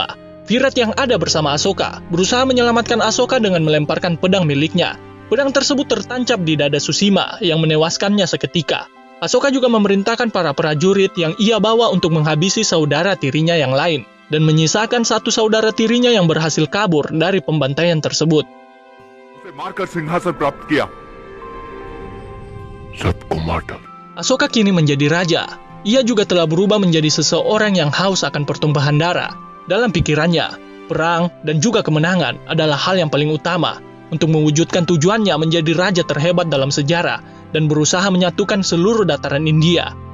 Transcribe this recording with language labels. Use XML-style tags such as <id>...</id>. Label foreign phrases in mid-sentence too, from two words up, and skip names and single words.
<id>Virat yang ada bersama Asoka berusaha menyelamatkan Asoka dengan melemparkan pedang miliknya. Pedang tersebut tertancap di dada Tsushima yang menewaskannya seketika. Asoka juga memerintahkan para prajurit yang ia bawa untuk menghabisi saudara tirinya yang lain, dan menyisakan satu saudara tirinya yang berhasil kabur dari pembantaian tersebut.</id> <hi>उसे मारकर सिंहासन प्राप्त किया। सबको मार डाल।</hi> <id>Asoka kini menjadi raja. Ia juga telah berubah menjadi seseorang yang haus akan pertumpahan darah. Dalam pikirannya, perang dan juga kemenangan adalah hal yang paling utama untuk mewujudkan tujuannya menjadi raja terhebat dalam sejarah dan berusaha menyatukan seluruh dataran India.</id>